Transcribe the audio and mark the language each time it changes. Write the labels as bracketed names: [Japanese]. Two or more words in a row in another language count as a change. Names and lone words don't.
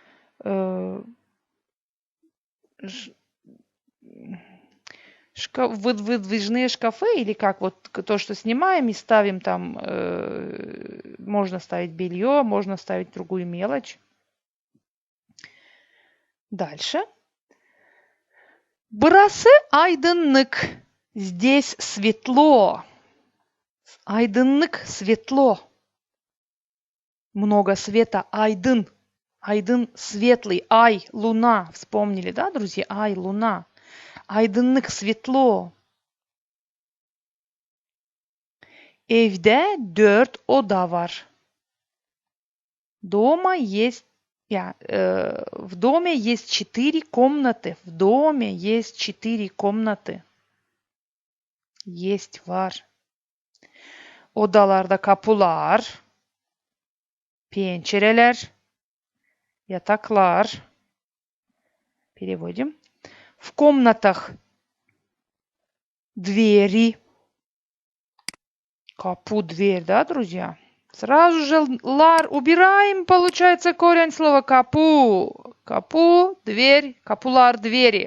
[Russian] Выдвижные шкафы или как вот то, что снимаем и ставим там, можно ставить белье, можно ставить другую мелочь. Дальше. [Gagauz] Burası aydınlık. [Russian] Здесь светло. Aydınlık, светло. Много света. [Gagauz] Aydın. Aydın, [Russian] светлый. Ай, луна. Вспомнили, да, друзья? Ай, луна. [Gagauz] Aydınlık, светло. Evde 4 oda var. [Russian] Дома есть, в доме есть 4 комнаты. В доме есть 4 комнаты. Есть var. [Gagauz] Odalarda kapılar, pencereler, yataklar. [Russian] Переводим. В комнатах двери. Капу, дверь, да, друзья? Сразу же лар убираем, получается корень слова капу. Капу, дверь, капулар, двери.